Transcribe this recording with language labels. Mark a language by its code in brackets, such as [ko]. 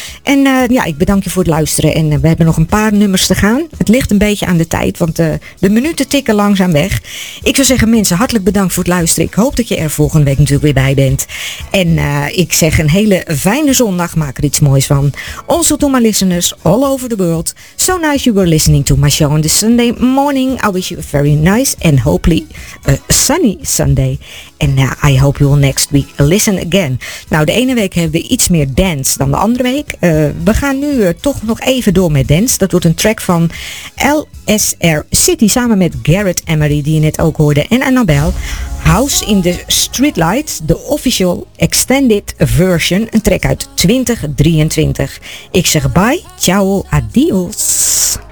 [nl] En ik bedank je voor het luisteren en we hebben nog een paar nummers te gaan. Het ligt een beetje aan de tijd, want de minuten tikken langzaam weg. Ik zou zeggen, mensen, hartelijk bedankt voor het luisteren. Ik hoop dat je er volgende week natuurlijk weer bij bent. En ik zeg een hele fijne zondag, maak er iets moois van. [en] Also to my listeners all over the world, so nice you were listening to my show on this Sunday morning. I wish you a very nice and hopefully a sunny Sunday. En I hope you will next week listen again. [nl] Nou, de ene week hebben we iets meer dance dan de andere week. We gaan nu toch nog even door met dance. Dat wordt een track van LSR City samen met Garrett Emery, die je net ook hoorde, en Annabelle. House in the Streetlights, de official extended version. Een track uit 2023. Ik zeg bye, ciao, adios.